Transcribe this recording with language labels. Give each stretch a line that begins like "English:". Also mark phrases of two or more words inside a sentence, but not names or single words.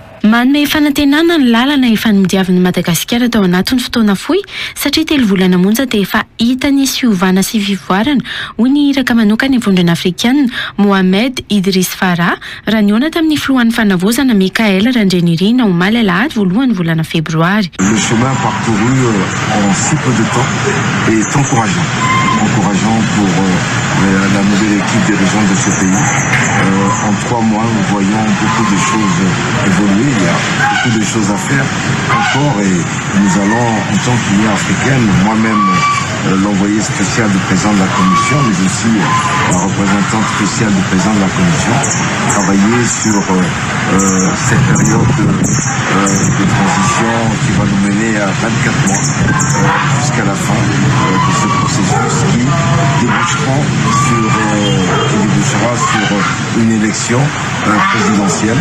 Malagasy: manome fanantenana ny lalana ifanomidiavin'ny Madagasikara tao anatin'ny fotoana fohy satria 3 volana monja dia efa hita ny siovana sy fivoarana hoy ny iraka manokana ivondrona afrikaine Mohamed Idriss Farah raha niona tamin'ny filohan'ny fanavozana Mikael Randrenirina omaly alahady voalohan'ny volana febroary.
French: Le chemin parcouru en si peu de temps est encourageant pour la nouvelle équipe dirigeante de ce pays. En 3 mois, nous voyons beaucoup de choses évoluer, il y a beaucoup de choses à faire encore et nous allons, en tant qu'Union africaine, moi-même l'envoyé spécial du président de la Commission, mais aussi la représentante spéciale du président de la Commission, travailler sur cette période de transition qui va nous mener à 24 mois jusqu'à la fin de ce processus qui débouchera sur une élection présidentielle.